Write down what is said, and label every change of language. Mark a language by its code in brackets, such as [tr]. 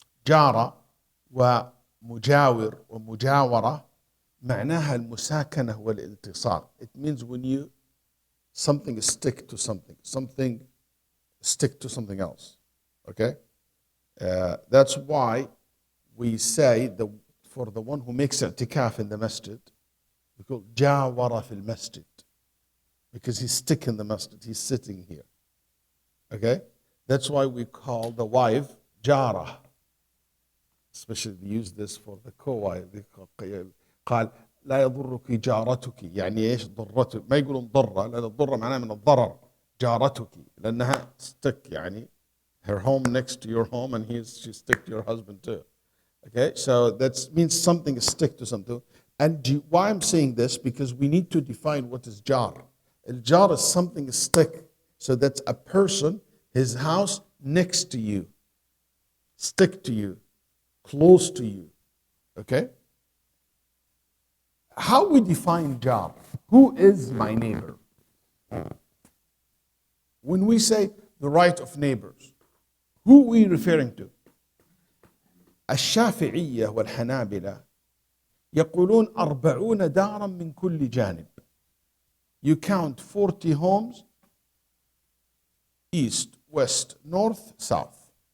[ar] جارة ومجاور ومجاورة معناها المساكنة والالتصاق. [en] It means when you something stick to something, something stick to something else. Okay? That's why we say for the one who makes i'tikaf in the masjid, we call [ar] jawara fil masjid, [en] because he's stick in the masjid, he's sitting here. Okay? That's why we call the wife jara. Especially they use this for the co-wife. [ar] قال لا يضرك جارتك، يعني ايش ضرتك؟ ما يقولون ضرة، لأن الضرة معناها من الضرر. جارتك لأنها [en] stick، [ar] يعني [en] her home next to your home and she stick to your husband too. Okay, so that means something is stick to something. And why I'm saying this, because we need to define what is jar. Jar is something stick. So that's a person, his house next to you, stick to you, close to you. Okay? How we define jar? Who is my neighbor? When we say the right of neighbors, who are we referring to? [ar] الشافعية والحنابلة يقولون 40 دارا من كل جانب. [en] You count 40 homes, east, west, north, south.